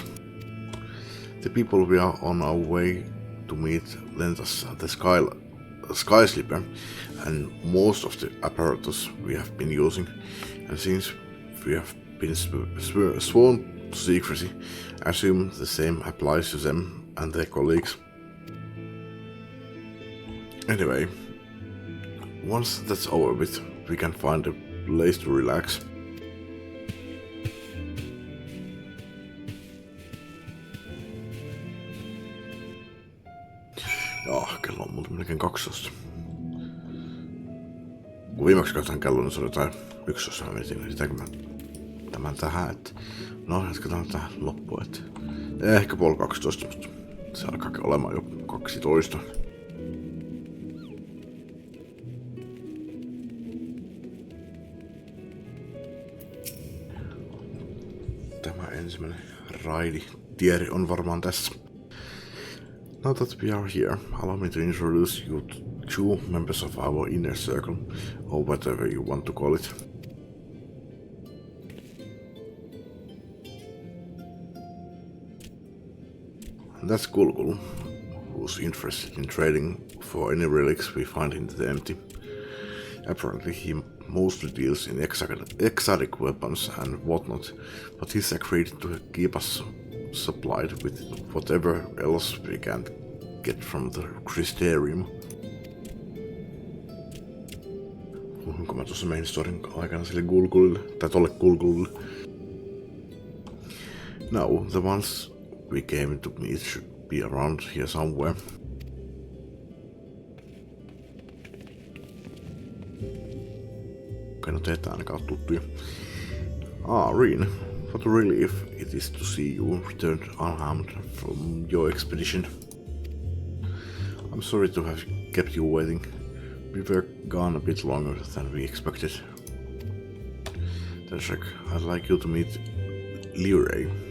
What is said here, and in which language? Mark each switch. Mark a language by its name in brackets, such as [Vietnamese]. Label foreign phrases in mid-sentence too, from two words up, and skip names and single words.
[English] The people we are on our way to meet lent us the sky slipper and most of the apparatus we have been using, and since we have been sworn to secrecy, I assume the same applies to them and their colleagues. Anyway, once that's over with, we can find a place to relax. [Finnish] Kello on muuten melkein 12. Kun viimeksi katsoin kello, niin se oli jotain 11 mä mietin, sitäkö mä tämän tähän, että no jatketaan tähän loppuun, että ehkä 11:30, mutta se alkaa olemaan jo 12. Tämä ensimmäinen raiditieri on varmaan tässä. [English] Now that we are here, allow me to introduce you to two members of our inner circle, or whatever you want to call it. And that's Gulgul, who's interested in trading for any relics we find in the empty. Apparently he mostly deals in exotic weapons and whatnot, but he's agreed to keep us supplied with whatever else we can get from the Crystarium. [Finnish] Puhunko mä tuossa [English] main storyn [Finnish] aikana sille Gulgulille, tai tolle Gulgulille? [English] Now, the ones we came to meet should be around here somewhere. [Finnish] Okei, no teitä ainakaan tuttuja. [English] Reen. What a relief it is to see you returned unharmed from your expedition. I'm sorry to have kept you waiting. We were gone a bit longer than we expected. Tenjek, I'd like you to meet Liray.